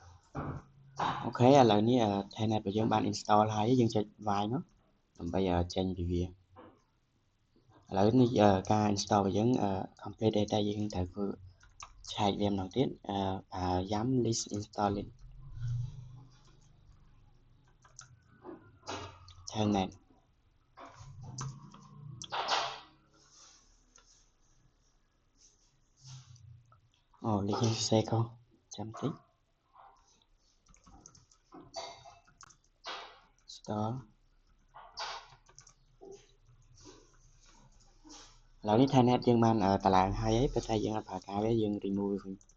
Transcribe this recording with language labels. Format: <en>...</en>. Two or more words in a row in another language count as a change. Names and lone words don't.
<km>ok ឥឡូវនេះថែអ្នកបើយើងបាន install ហើយយើងចុចវាយមកដើម្បីចេញពីវាឥឡូវនេះការ install របស់យើងcomplete ទេតែយើងត្រូវធ្វើឆែកវាម្ដងទៀត</km> <en>yum list install it</en> <km>telnet អូលេខខ្ញុំសរសេរខុសចាំតិច install ឥឡូវនេះ telnet យើងបានតឡើងហើយប៉ុន្តែយើងអត់ប្រើការវាយើង remove វាវិញឥ</km>